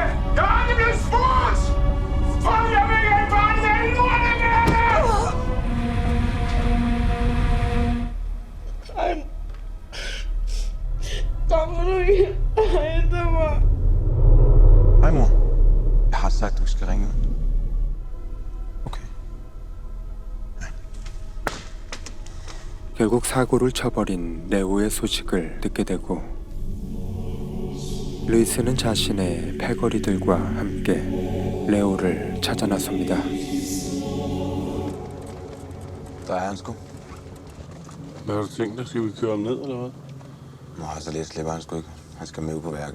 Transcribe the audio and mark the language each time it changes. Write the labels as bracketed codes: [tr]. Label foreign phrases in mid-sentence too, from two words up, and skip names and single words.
[da] Jeg har aldrig blevet spurgt! For jeg vil ikke have et barn med en mor, der vil have det! Kommer du ikke og henter mig? Hej mor. Jeg har sagt, du skal ringe. Okay. [ko] 결국 사고를 쳐버린 레오의 소식을 듣게 되고 루이스는 자신의 패거리들과 함께 레오를 찾아 나섭니다. [da] Der er han sgu. Hvad har du tænkt dig? Skal vi køre ham ned, eller hvad? Nå, så lidt slipper han sgu ikke. Han skal med ud på værket.